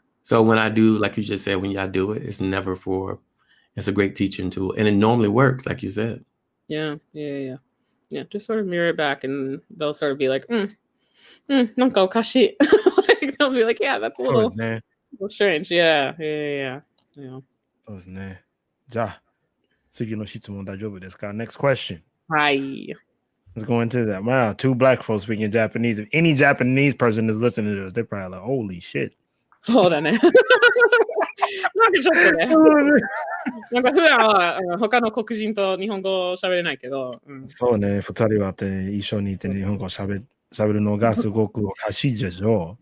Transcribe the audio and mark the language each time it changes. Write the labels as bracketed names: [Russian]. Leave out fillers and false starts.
[English] So when I do, like you just said, when y'all do it, it's a great teaching tool. And it normally works, like you said. Yeah. Just sort of mirror it back and they'll sort of be like, [Japanese] nanka okashi. [English] They'll be like, yeah, that's a little strange. Yeah. [Japanese] そうですね。じゃあ、次の質問大丈夫ですか? [English] Next question. Hi. Let's go into that. Wow, 2 black folks speaking Japanese. If any Japanese person is listening to this, they're probably like, holy shit. [Japanese] そうだね。なんかちょっとね、なんか普段は他の黒人と日本語喋れないけど、そうね、二人はって一緒にいて日本語喋るのがすごくおかしいでしょ。